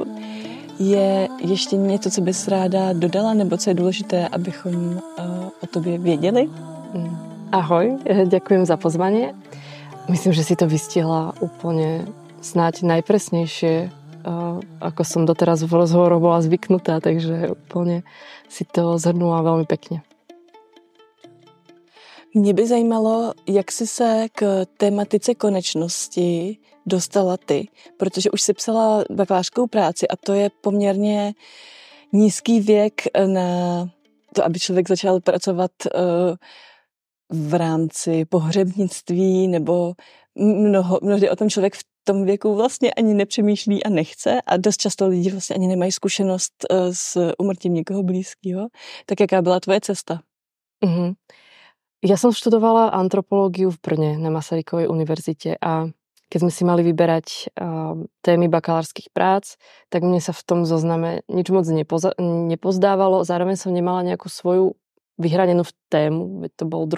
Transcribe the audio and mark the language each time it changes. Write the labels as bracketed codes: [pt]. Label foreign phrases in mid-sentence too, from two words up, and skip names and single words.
[cs] Je ještě něco, co bys ráda dodala, nebo co je důležité, abychom o tobě věděli? [sk] Ahoj, ďakujem za pozvanie. Myslím, že si to vystihla úplne snáď najpresnejšie, ako som doteraz v rozhovoroch bola zvyknutá, takže úplne si to zhrnula veľmi pekne. [cs] Mě by zajímalo, jak jsi se k tématice konečnosti dostala ty, protože už jsi psala bakalářskou práci a to je poměrně nízký věk na to, aby člověk začal pracovat v rámci pohřebnictví, nebo mnohdy o tom člověk v tom věku vlastně ani nepřemýšlí a nechce a dost často lidi vlastně ani nemají zkušenost s úmrtím někoho blízkého. Tak jaká byla tvoje cesta? [sk] Ja som študovala antropológiu v Brne na Masarykovej univerzite a keď sme si mali vyberať témy bakalárskych prác, tak mne sa v tom zozname nič moc nepozdávalo. Zároveň som nemala nejakú svoju vyhranenú tému, veď to bol 2.